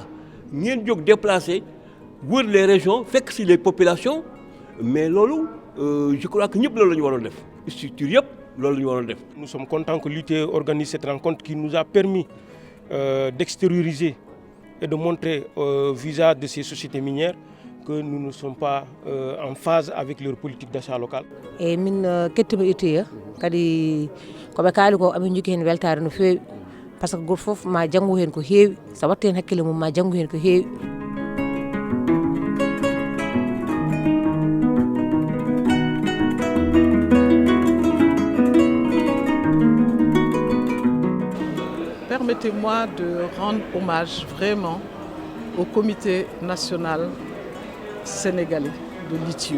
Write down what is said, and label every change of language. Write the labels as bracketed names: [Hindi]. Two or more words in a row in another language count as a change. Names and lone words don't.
[French] Vous avez déplacé, voir les régions, faire que les populations, mais je crois que nous devons faire. Nous sommes contents que l'ITIE organise cette rencontre qui nous a permis d'extérioriser et de montrer vis-à-vis de ces sociétés minières que nous ne sommes pas en phase avec leur politique d'achat local. [Fula] Et min kettimo ITIE kadi ko be kaali ko amin jogui hen weltare no feewi [French] parce que [Fula] goto fof ma janggo hen ko heewi sa watte hen hakkille mum ma janggo hen ko heewi. [French] Permettez-moi de rendre hommage vraiment au comité national sénégalais de l'ITIE.